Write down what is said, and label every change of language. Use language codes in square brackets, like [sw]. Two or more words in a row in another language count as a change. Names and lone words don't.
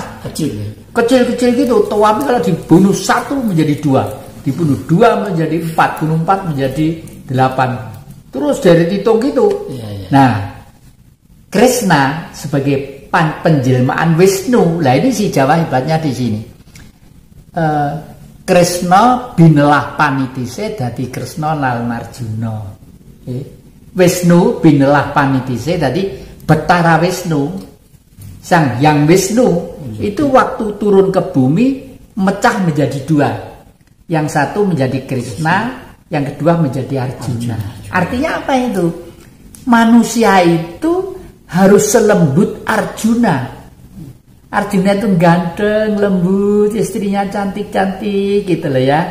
[id] Kecil gitu, tapi kalau dibunuh satu menjadi dua, dibunuh dua menjadi 4, bunuh 4 menjadi 8, terus dari hitung gitu. Nah, Krishna sebagai penjelmaan Wisnu, lah ini si Jawa hebatnya di sini. [jv] Krishna binelah panitise dadi Krishna lan Arjuna. Wisnu binelah panitise dadi Betara Wisnu. [id] Sang Hyang Wisnu itu waktu turun ke bumi mecah menjadi dua. Yang satu menjadi Krishna, yang kedua menjadi Arjuna. Artinya apa itu? Manusia itu harus selembut Arjuna. Arjuna itu ganteng, lembut, istrinya cantik-cantik gitu loh ya.